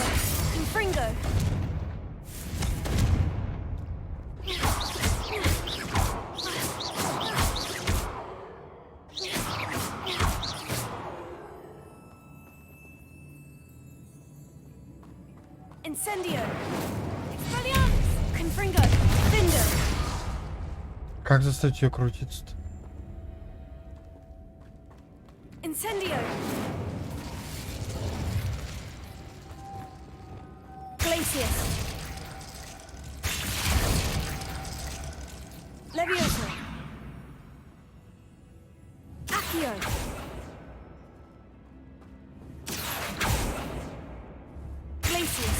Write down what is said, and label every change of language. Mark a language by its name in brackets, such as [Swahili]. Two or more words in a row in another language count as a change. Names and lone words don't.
[Russian] Confringo. Incendio. Expelliarmus. Confringo. Defendo. Как заставить ее крутиться-то? Incendio. Glacius. Levioso. Accio. Glacius.